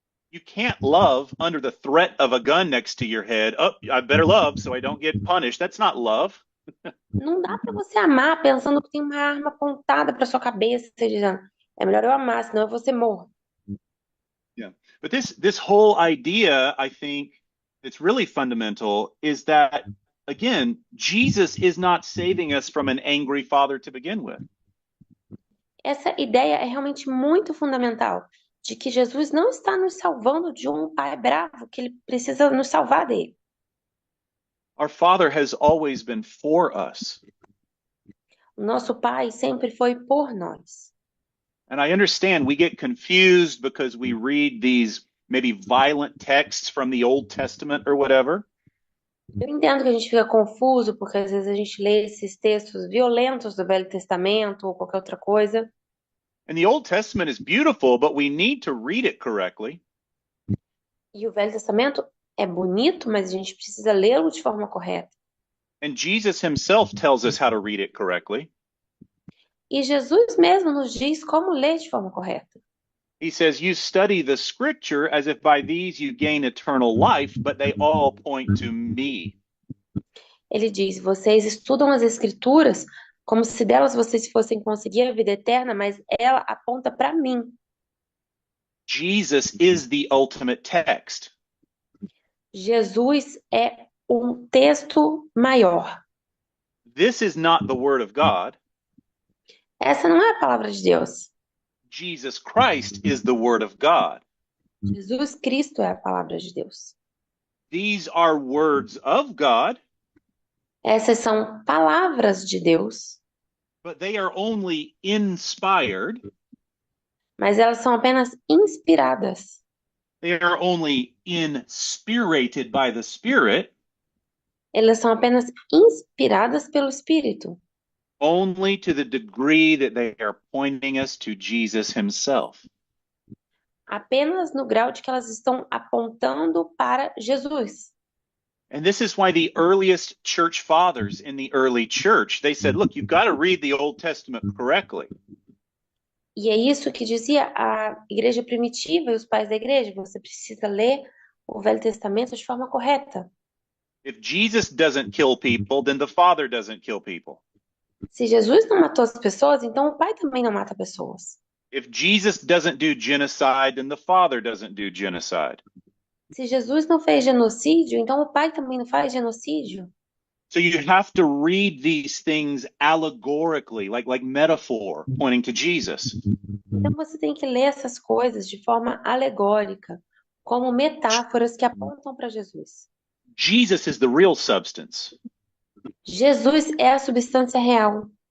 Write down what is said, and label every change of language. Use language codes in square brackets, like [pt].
[en] You can't love under the threat of a gun next to your head. Oh, I better love so I don't get punished. That's not love. [pt] Não dá para você amar pensando que tem uma arma apontada para sua cabeça, e dizendo, é melhor eu amar, senão eu vou ser morto. [en] Yeah. But this whole idea, I think, that's really fundamental is that, again, Jesus is not saving us from an angry father to begin with. [pt] Essa ideia é realmente muito fundamental, de que Jesus não está nos salvando de um pai bravo, que ele precisa nos salvar dele. [en] Our Father has always been for us. [pt] O nosso pai sempre foi por nós. [en] And I understand we get confused because we read these maybe violent texts from the Old Testament or whatever. [pt] Eu entendo que a gente fica confuso, porque às vezes a gente lê esses textos violentos do Velho Testamento ou qualquer outra coisa. [en] And the Old Testament is beautiful, but we need to read it correctly. [pt] E o Velho Testamento é bonito, mas a gente precisa lê-lo de forma correta. [en] And Jesus himself tells us how to read it correctly. [pt] E Jesus mesmo nos diz como ler de forma correta. [en] He says, you study the scripture as if by these you gain eternal life, but they all point to me. [pt] Ele diz, vocês estudam as escrituras como se delas vocês fossem conseguir a vida eterna, mas ela aponta para mim. [en] Jesus is the ultimate text. [pt] Jesus é um texto maior. [en] This is not the word of God. [pt] Essa não é a palavra de Deus. [en] Jesus Christ is the word of God. [pt] Jesus Cristo é a palavra de Deus. [en] These are words of God. [pt] Essas são palavras de Deus. [en] But they are only inspired. [pt] Mas elas são apenas inspiradas. [en] They are only inspirated by the Spirit. [pt] Elas são apenas inspiradas pelo Espírito. [en] Only to the degree that they are pointing us to Jesus himself. [pt] Apenas no grau de que elas estão apontando para Jesus. [en] And this is why the earliest church fathers in the early church, they said, look, you've got to read the Old Testament correctly. [pt] E é isso que dizia a igreja primitiva e os pais da igreja. Você precisa ler o Velho Testamento de forma correta. [en] If Jesus doesn't kill people, then the Father doesn't kill people. [pt] Se Jesus não matou as pessoas, então o Pai também não mata pessoas. [en] If Jesus doesn't do genocide, then the Father doesn't do genocide. [pt] Se Jesus não fez genocídio, então o Pai também não faz genocídio. [en] So you have to read these things allegorically, like metaphor, pointing to Jesus. [pt] Então você tem que ler essas coisas de forma alegórica, como metáforas que apontam para Jesus. [en] Jesus is the real substance. [pt] Jesus é a substância real.